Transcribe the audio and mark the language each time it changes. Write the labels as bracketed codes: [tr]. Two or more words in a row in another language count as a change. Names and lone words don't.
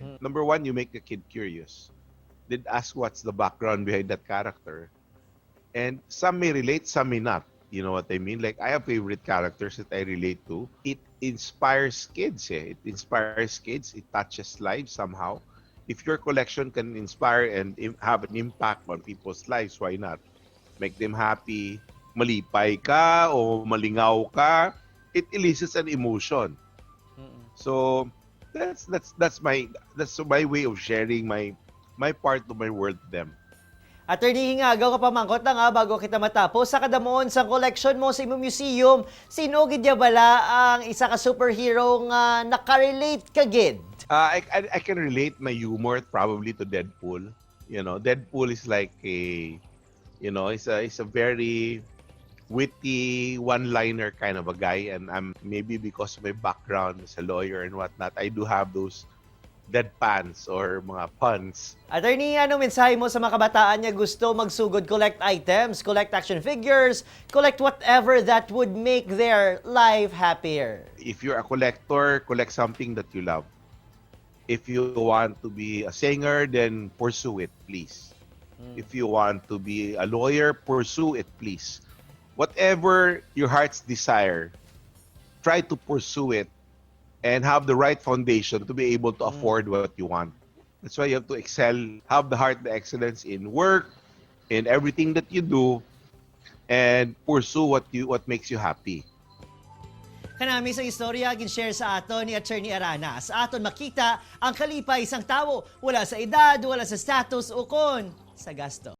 [en] Number one, you make the kid curious. Then ask what's the background behind that character, and some may relate, some may not. You know what I mean? Like, I have favorite characters that I relate to. It inspires kids. It inspires kids. It touches lives somehow. If your collection can inspire and have an impact on people's lives, why not? Make them happy, [hil] malipay ka o malingaw ka, [en] it elicits an emotion. So that's my way of sharing my part of my world to them. [hil] Attorney Hingagaw, kapamangkot na nga bago kita matapos. Sa kadamon sa collection mo sa imong museum, sino gidya bala ang isa ka superhero nga nakarelate ka gid? [en] I can relate my humor probably to Deadpool. You know, Deadpool is like it's a very witty one-liner kind of a guy, and I'm maybe because of my background as a lawyer and whatnot, I do have those deadpans or mga puns. Attorney, [hil] ano mensahe mo sa mga kabataan niya gusto magsugod [en] collect items, collect action figures, collect whatever that would make their life happier? If you're a collector, collect something that you love. If you want to be a singer, then pursue it, please. If you want to be a lawyer, pursue it, please. Whatever your heart's desire, try to pursue it and have the right foundation to be able to afford what you want. That's why you have to excel, have the heart, the excellence in work, in everything that you do, and pursue what makes you happy. [hil] Kanami sa istorya gin-share sa aton ni Atty. Aranas. Sa aton makita ang kalipay isang tawo, wala sa edad, wala sa status o kon sa gasto.